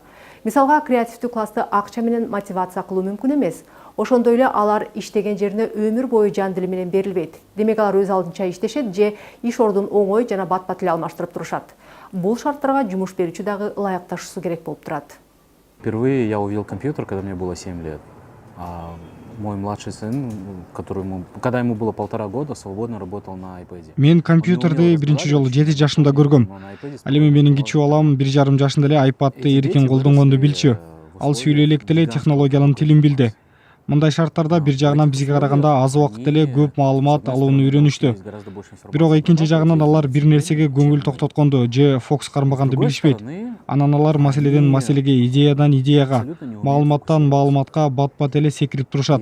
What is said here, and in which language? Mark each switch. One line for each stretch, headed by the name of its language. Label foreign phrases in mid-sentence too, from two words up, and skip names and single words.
Kyrgyz: Мисалга, креативдүү классты акча менен мотивация кылуу мүмкүн эмес. Ошондой эле алар иштеген жерине өмүр бою жан дили менен берилбейт. Демек алар өз алдынча иштешет же иш ордун оңой жана бат-бат эле алмаштырып турушат. Бул шарттарга жумуш берүүчү дагы ылайыкташуусу керек болуп турат.
Russian: Впервые я увидел компьютер, когда мне было 7 лет. А мой младший сын, когда ему было 1,5 года, свободно работал на iPad.
Kyrgyz: Мен компьютерди биринчи жолу 7 жашымда көргөм. Ал эми менин кичүү балам 1,5 жашында эле iPad'ты эркин колдонгонду билчү. Ал сүйлөй электе эле технологиянын тилин билди. Мындай шарттарда бир жагынан бизге караганда аз убакыт эле көп маалымат алууну үйрөнүштү. Бирок экинчи жагынан алар бир нерсеге көңүл токтотконду же фокус кармаганды билишпейт. Анан алар маселеден маселеге, идеядан идеяга, маалыматтан маалыматка бат-бат эле секирип турушат.